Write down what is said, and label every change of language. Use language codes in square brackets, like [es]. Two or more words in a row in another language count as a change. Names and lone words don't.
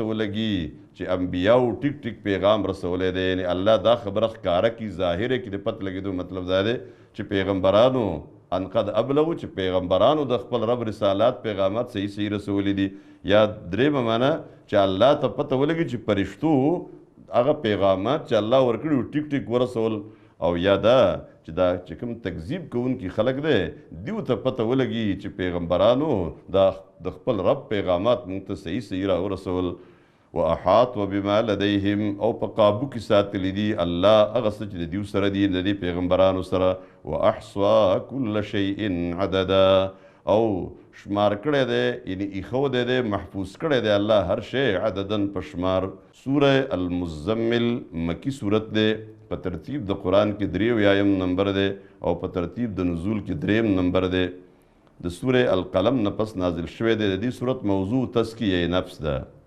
[ps] ولګي چې انبیاو ټیک ټیک پیغام رسولی دی یعنی الله دا خبره ښکاره کړي ظاهره کړي د پته لګېدو مطلب دا دی چې پیغمبرانو [ar] ان قد ابلغو [ps] چې پیغمبرانو د خپل رب رسالات پیغامات صحیح رسولی دي یا درېیمه معنا چې الله ته پته ولګي چې فرشتو هغه پیغامات چې الله ورکړي ټیک ټیک ورسول او یا دا چې دا چې کوم تکذیب کوونکي خلک دی دیو ته پته ولګي چې پیغمبرانو د خپل رب پیغامات موږ ته صحیح راورسول [ar] و احاط بما لديهم [ps] او په قابو کې ساتلی دي الله هغه څه چې د دیو سره دي د دې پیغمبرانو سره [ar] و احصا کل شیء عددا [ps] او شمار کړی دی یعنی ایښودی دی محفوظ کړی دی الله هر شی عددن په شمار سوره المزمل مکی صورت دی په ترتیب د قرآن کې 83 نمبر دی او په ترتیب د نزول کې 3 نمبر دی د سوره القلم نه پس نازل شوی دی د دې صورت موضوع تزکیه نفس ده